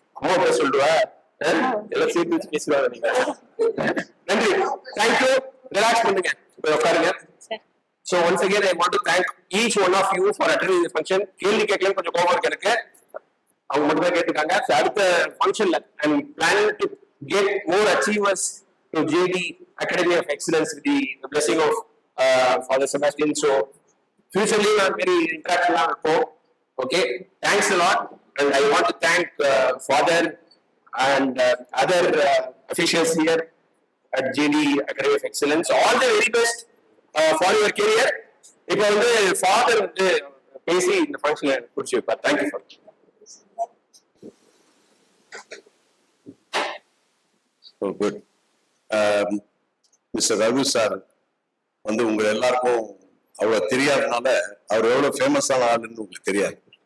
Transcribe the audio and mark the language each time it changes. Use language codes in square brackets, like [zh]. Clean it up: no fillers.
[ta] அம்மா பேர் சொல்லுவா, எல்லாம் சேர்த்து வச்சு பேசுவாங்க. நீங்க நன்றி. தேங்க்யூ. ரிலாக்ஸ் பண்ணுங்க, உட்காருங்க. [en] So once again I want to thank each one of you for attending this function. [ta] கேள்வி கேட்கலாம் கொஞ்சம் கோவம் இருக்கு எனக்கு. அவங்க மட்டும் தான் கேட்டுருக்காங்க. அடுத்த ஃபங்க்ஷன்ல [en] I am planning to get more achievers to JD Academy of Excellence with the blessing of Father Sebastian. So futurely I'm very interactive now. Okay, thanks a lot, and I want to thank Father and other officials here at JD Academy of Excellence. All the very best for your career. [ta] இப்ப வந்து father வந்து பேசி இந்த ஃபங்க்ஷன்ல குறிச்சு வைப்பார். [en] Thank you for. So good. [ta] Mister Ravi sir வந்து உங்க எல்லாருக்கும் அவ்வளவு தெரியாதனால அவர் எவ்வளவு ஃபேமஸான ஆளுன்னு உங்களுக்கு தெரியாது.